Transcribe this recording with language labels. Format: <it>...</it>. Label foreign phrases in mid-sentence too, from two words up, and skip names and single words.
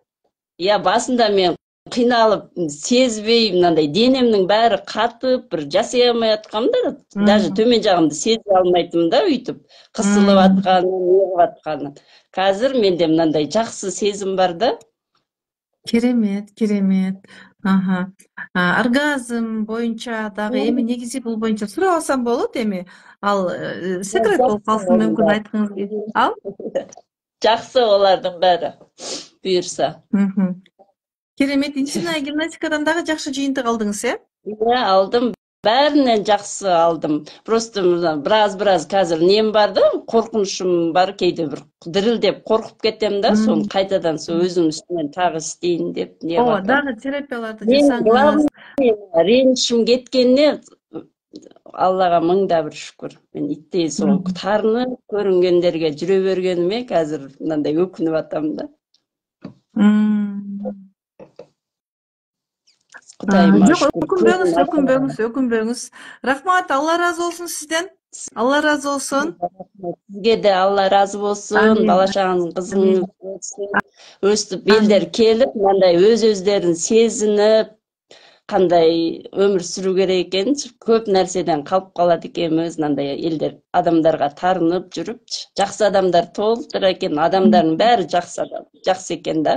<kk>Иә, басында мен қиналып, сезбей, мынандай денемнің бәрі қатып, бір жасай алмай атқанымда, даже төмен жағымды сезе алмайтым да, үйтіп, қысылып атқанын, неғып атқанын. Қазір менде мынандай жақсы сезім бар да.</kk> <ky>Керемет, керемет. Оргазм боюнча дагы эми негизи бул боюнча сурап алсам болот эми. Ал секрет болуп калсын, мүмкүн айткыңыз келет. Ал?</ky> <kk>Жақсы олардың бәрі, буйрса.</kk> <ky>Керемет.</ky> <ru>Интимная гимнастикадан</ru> <ky>дагы жакшы жыйынтык алдыңыз, э?</ky> <kk>Иә, алдым. Бәрінен жақсы алдым. Просто біраз қазір нем бар да, қорқынышым бар, кейде бір дірілдеп қорқып кетем да, соны қайтадан өзім үстімен тағы істейін деп не қылдым.</kk> <ky>Дагы терапияларды жасаңыз.</ky> <kk>Ренішім кеткеніне Аллаға мыңда бір шүкір. Мен иттей сол тарынып көрінгендерге жүре бергеніме қазір мынандай өкініп атам да.</kk> <ky>Өкүнбөңүз. Рахмат, Алла разы болсун сизден. Алла разы болсун. Сизге де Алла разы болсун. Бала чагыңыз, кызыңыз болсун. Өстүп элдер келип, мындай өз-өздөрүн сезинип, кандай өмүр сүрүү керек экенин, көп нерседен калып калат экенбиз, мындай элдер адамдарга тарынып жүрүп, жакшы адамдар толтур экен, адамдардын баары жакшы адам, жакшы экен да.</ky>